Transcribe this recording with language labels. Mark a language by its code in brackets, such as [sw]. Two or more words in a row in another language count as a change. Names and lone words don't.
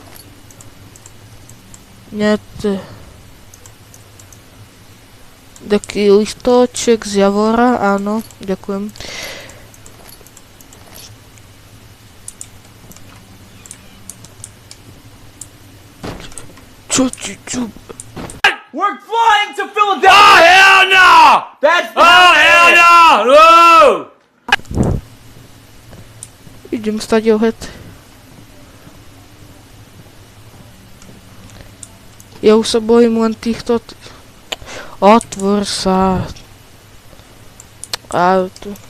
[sk] Net... Taký listoček z Javora, áno, ďakujem. Čo? [en] We're flying to Philadelphia! Oh, hell no! That's... Oh, hell no! No! [sk] Idem stať oheď. Ja už sa bojím len týchto... Otvor sa. A tu.